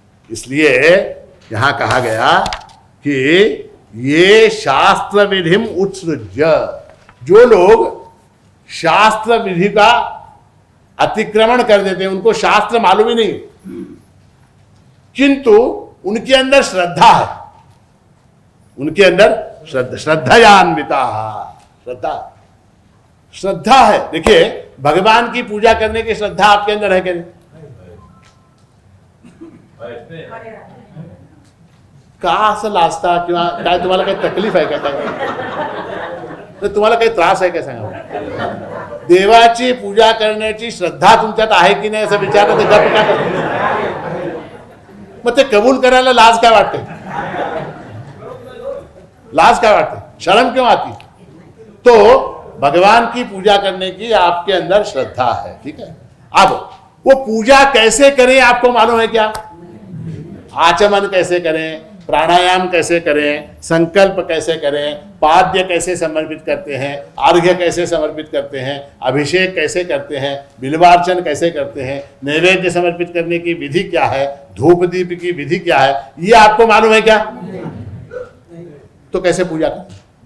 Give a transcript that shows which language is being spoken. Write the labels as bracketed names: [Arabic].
[Hindi] इसलिए यहां कहा गया कि ये शास्त्र विधिम उत्सृज्य, जो लोग शास्त्र विधि का अतिक्रमण कर देते हैं, उनको शास्त्र मालूम ही नहीं, किंतु उनके अंदर श्रद्धा है, उनके अंदर श्रद्धान्विता, श्रद्धा है। देखिए, भगवान की पूजा करने की श्रद्धा आपके अंदर है क्या नहीं? [Marathi] का असं लाजता किंवा काय तुम्हाला काही तकलीफ आहे का? तर तुम्हाला काही त्रास आहे का सांगा? देवाची पूजा करण्याची श्रद्धा तुमच्यात आहे की नाही असं विचारलं तर गप्प का करतो? मग ते कबूल करायला लाज काय वाटते? लाज काय वाटते? [Hindi] शर्म क्यों आती? तो भगवान की पूजा करने की आपके अंदर श्रद्धा है, ठीक है। अब वो पूजा कैसे करें आपको मालूम है क्या? आचमन कैसे करें, प्राणायाम कैसे करें, संकल्प कैसे करें, पाद्य कैसे समर्पित करते हैं, अर्घ्य कैसे समर्पित करते हैं, अभिषेक कैसे करते हैं, बिल्वार्चन कैसे करते हैं, नैवेद्य समर्पित करने की विधि क्या है, धूप दीप की विधि क्या है, ये आपको मालूम है क्या? तो कैसे पूजा करें?